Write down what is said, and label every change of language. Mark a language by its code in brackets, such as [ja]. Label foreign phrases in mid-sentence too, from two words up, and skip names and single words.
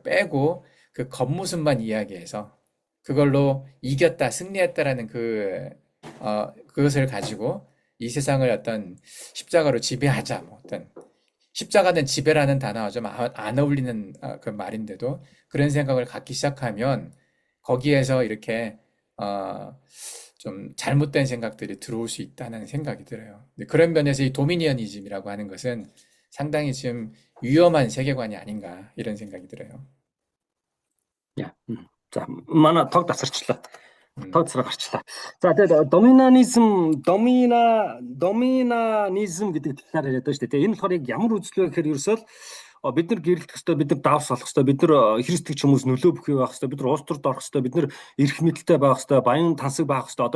[ko] 빼고 그 겉모습만 이야기해서 그걸로 이겼다, 승리했다라는 그것을 가지고 이 세상을 어떤 십자가로 지배하자, 뭐 어떤 십자가는 지배라는 단어와 좀 안 어울리는 그 말인데도 그런 생각을 갖기 시작하면 거기에서 이렇게 좀 잘못된 생각들이 들어올 수 있다는 생각이 들어요. 근데 그런 면에서 이 도미니언이즘이라고 하는 것은 상당히 지금 위험한 세계관이 아닌가 이런 생각이 들어요. 야. [mn] За манай тог тасарчлаа. 음, Тог цараа гарчлаа. За тэгээд доминанизм гэдэг талаар яриад байна шүү дээ. Энэ болохоор яг ямар үзэл вэ гэхээр ерөөсөө бид нар гэрэлтэх хэвээр, бид нар давс олох хэвээр, бид нар христч хүмүүс нөлөө бүхий байх хэвээр, бид нар улс төрд орох хэвээр, бид нар эрх мэдэлтэй байх хэвээр, баян тансаг байх хэвээр.